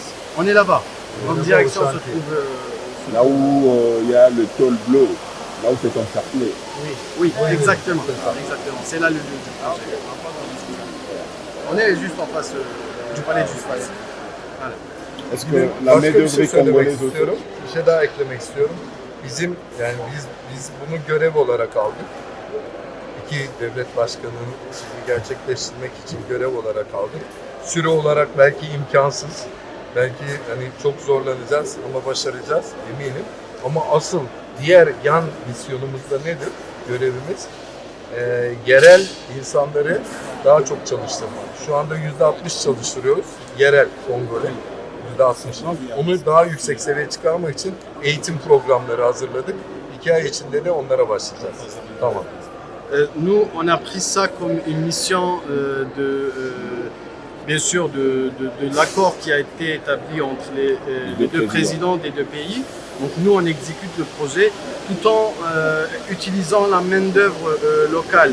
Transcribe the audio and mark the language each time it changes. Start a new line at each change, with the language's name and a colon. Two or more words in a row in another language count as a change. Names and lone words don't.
French: On est là-bas. Notre Là-bas direction au se chantier. trouve. Là où il y a le tôle bleu, là où c'est encerclé. Oui, Oui, exactement. c'est ça. Exactement. C'est là le lieu du projet. On est juste en face du palais de justice. Voilà. Est-ce que la
Turkish: Başka
French: main
Turkish: bir
French: d'œuvre
Turkish: şey
French: est
Turkish: söylemek
French: congolaise aussi?
Turkish: istiyorum. Bir şey daha eklemek istiyorum. Biz bunu görev olarak aldık. İki devlet başkanının işini gerçekleştirmek için görev olarak aldık. Süre olarak belki imkansız. Belki hani çok zorlanacağız ama başaracağız eminim. Ama asıl diğer yan misyonumuz da nedir? Görevimiz yerel insanları daha çok çalıştırmak. Şu anda %60 çalıştırıyoruz. Yerel Kongole. %60. Onu daha yüksek seviyeye çıkarmak için eğitim programları hazırladık. 2 ay içinde de onlara başlayacağız. Tamam.
French: Nous, on a pris ça comme une mission bien sûr, de l'accord qui a été établi entre les deux présidents des deux pays. Donc nous, on exécute le projet tout en utilisant la main-d'œuvre locale.